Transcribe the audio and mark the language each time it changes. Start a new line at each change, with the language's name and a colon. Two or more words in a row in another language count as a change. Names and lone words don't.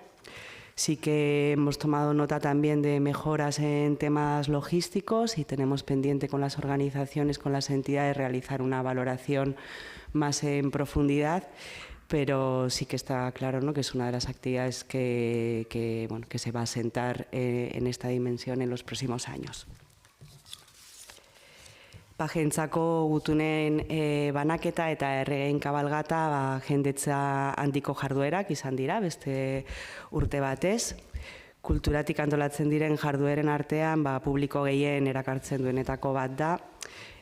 Spanish: Sí que hemos tomado nota también de mejoras en temas logísticos y tenemos pendiente con las organizaciones, con las entidades, realizar una valoración más en profundidad. Pero sí que está claro, ¿no?, que es una de las actividades que se va a sentar en esta dimensión en los próximos años.
Basque: Pajentzako gutunen banaketa eta erregeen kabalgata jendetza handiko jarduerak izan dira, beste urte batez. Kulturatik antolatzen diren jardueren artean publiko gehien erakartzen duenetako bat da.